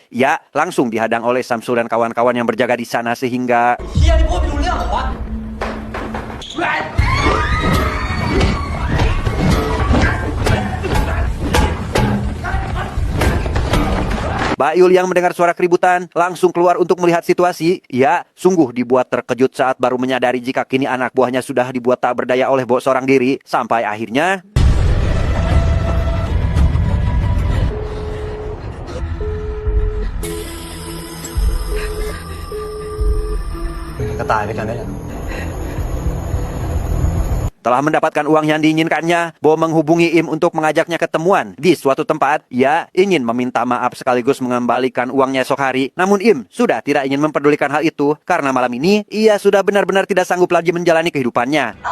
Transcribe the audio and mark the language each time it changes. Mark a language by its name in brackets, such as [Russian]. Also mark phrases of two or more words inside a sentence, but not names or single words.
[Indonesian] Ya, langsung dihadang oleh Samsul dan kawan-kawan yang berjaga di sana sehingga Mbak Yul yang mendengar suara keributan langsung keluar untuk melihat situasi. Ia sungguh dibuat terkejut saat baru menyadari jika kini anak buahnya sudah dibuat tak berdaya oleh Bo seorang diri. Sampai akhirnya [Thai] ก็ตายด้วยกันได้แหละ [Indonesian] Setelah mendapatkan uang yang diinginkannya, Bo menghubungi Im untuk mengajaknya ketemuan di suatu tempat. Ia ingin meminta maaf sekaligus mengembalikan uangnya esok hari. Namun Im sudah tidak ingin mempedulikan hal itu karena malam ini ia sudah benar-benar tidak sanggup lagi menjalani kehidupannya.